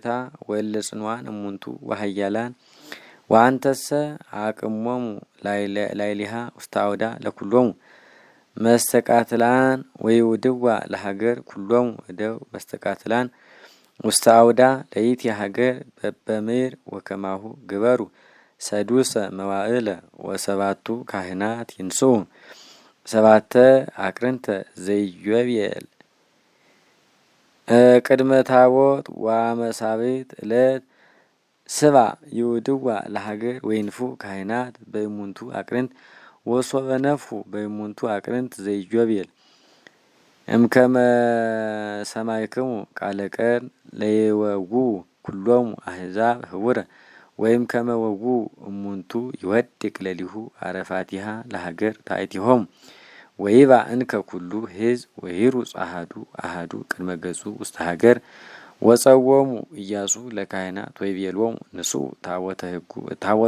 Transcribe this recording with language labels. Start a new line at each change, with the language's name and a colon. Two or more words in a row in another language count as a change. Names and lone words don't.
Geez: ወለጽንዋን እሙንቱ ወኃያላን ወአንተሰ አቅሞሙ ላዕሌሃ ውስተ አውዳ ለኩሎሙ መስተቃትላን ወይውድዋ ለሀገር ኩሎሙ እደው መስተቃትላን ውስተ አውዳ ለይእቲ ሀገር በበምድር ወከማሁ ግበሩ ሰዱሰ መዋዕለ ወሰባቱ ካህናት ይንስኡ ሰባተ አቅርንተ ዘኢዮቤል ቅድመ ታቦት ወአመሳብዕት ዕለት ስባ ይውድዋ ለሀገር ወይንፉ ካህናት በእሙንቱ አቅርንት ወሶበ ነፉ በእሙንቱ አቅርንት ዘኢዮቤል እምከመ ሰማዕክሙ ቃለ ቀን ለይወጉ ኩሎሙ አሕዛብ ህቡረ ወይም ከመ ወጉ እሙንቱ ይወድቅ ለሊሁ አረፋቲሃ ለሀገር ታእቲሆሙ ወይባ እንከ ኩሉ ሕዝብ ወይሩጽ አሐዱ ቅድመ ገጹ ውስተ ሀገር ወጸወሙ ኢያሱ ለካህናት ወይቤሎሙ ንስኡ ታቦተ